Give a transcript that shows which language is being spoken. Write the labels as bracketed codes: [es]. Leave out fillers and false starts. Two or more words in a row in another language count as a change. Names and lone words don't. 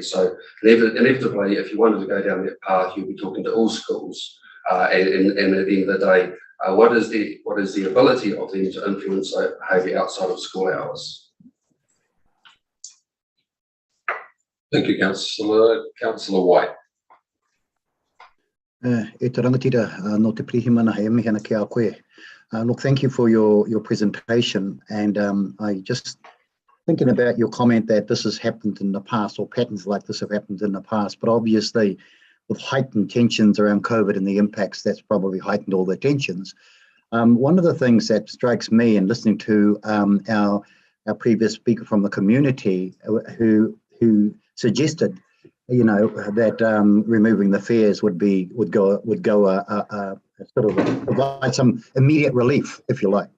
[en] So inevitably, if you wanted to go down that path, you'll be talking to all schools. And at the end of the day, what is the ability of them to influence behaviour outside of school hours? Thank you, Councillor White. [mi] E te rangatira no te prihimana he mihana ki a koe. [en] Look, thank you for your presentation, and I just thinking about your comment that this has happened in the past, or patterns like this have happened in the past, but obviously with heightened tensions around COVID and the impacts, that's probably heightened all the tensions. One of the things that strikes me in listening to our previous speaker from the community who suggested, you know, that removing the fares would go sort of provide some immediate relief, if you like.